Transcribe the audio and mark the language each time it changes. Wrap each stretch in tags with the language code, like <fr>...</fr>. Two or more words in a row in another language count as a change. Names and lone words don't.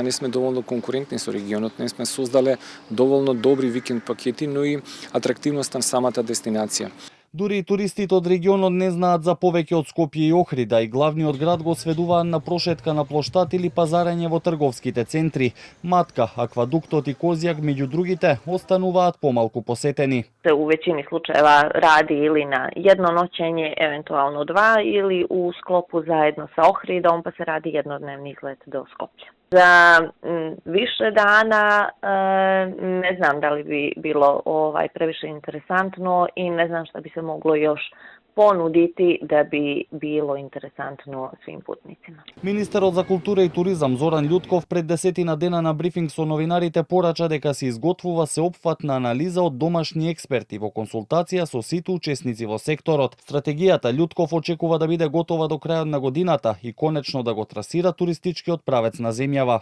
<mk>Не сме доволно конкурентни со регионот, не сме создале доволно добри викенд пакети, но и атрактивност на самата дестинација. Дури и туристите од регионот не знаат за повеќе од Скопје и Охрид, а и главниот град го сведуваат на прошетка на плоштад или пазарење во трговските центри. Матка, аквадуктот и Козјак, меѓу другите, остануваат помалку посетени.</mk> <sr>У веćini slučajeva radi ili na jedno noćenje, eventualno 2, ili u sklopu zajedno sa Ohridom, pa se radi jednodnevni izlet do Skoplja. Za više dana ne znam da li bi bilo previše interesantno i ne znam šta bi se moglo još ponuditi da bi bilo interesantno svim putnicima.</sr> <mk>Министерот за култура и туризам Зоран Љутков пред 10 дена на брифинг со новинарите порача дека се изготвува сеопфатна анализа од домашни експерти во консултација со сите учесници во секторот. Стратегијата Љутков очекува да биде готова до крајот на годината и конечно да го трасира туристичкиот правец на земјава.</mk>